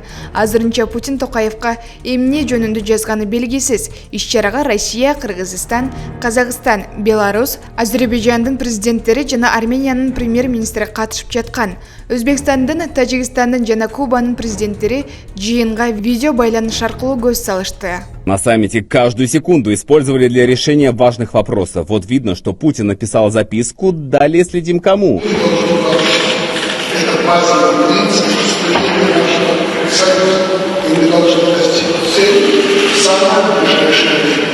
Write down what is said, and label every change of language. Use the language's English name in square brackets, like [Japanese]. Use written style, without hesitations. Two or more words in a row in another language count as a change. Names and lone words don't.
[Kyrgyz] Азырынча Путин Токаевка эмне жөнүндө жазганы белгисиз. Иш-чарага Россия, Кыргызстан, Казакстан, Беларусь, Азербайжандын президенттери жана Армениянын премьер-министри катышып жаткан. Өзбекстандын, Тажикстандын жана Кубанын президенттери жыйынга видео байланыш аркылуу көз салышты. [Russian] На саммите каждую секунду использовали для решения важных вопросов. Вот видно, что Путин написал записку, далее следим кому. Это базовый принцип вступления нашего союза, и мы должны достичь цели в самое ближайшее время.